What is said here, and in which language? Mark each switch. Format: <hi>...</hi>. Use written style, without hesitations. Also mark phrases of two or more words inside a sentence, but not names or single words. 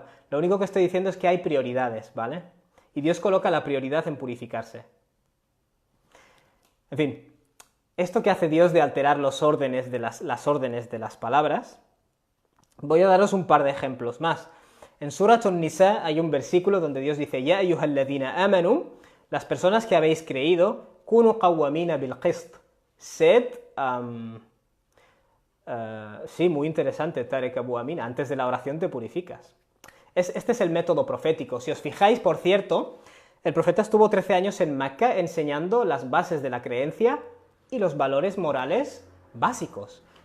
<es>Lo único que estoy diciendo es que hay prioridades, ¿vale? Y Dios coloca la prioridad en purificarse. En fin, esto que hace Dios de alterar las órdenes de las palabras, voy a daros un par de ejemplos más. En Surat An-Nisa hay un versículo donde Dios dice,</es> <ar>يا أيها الذين آمنوا,</ar> <es>las personas que habéis creído,</es> <ar>كونوا قوامين بالقسط.</ar> <es>Sed, sí, muy interesante, Tarek Abu Amin, antes de la oración te purificas. Este es el método profético. Si os fijáis, por cierto, el profeta estuvo 13 años en Mecca enseñando las bases de la creencia y los valores morales básicos.</es>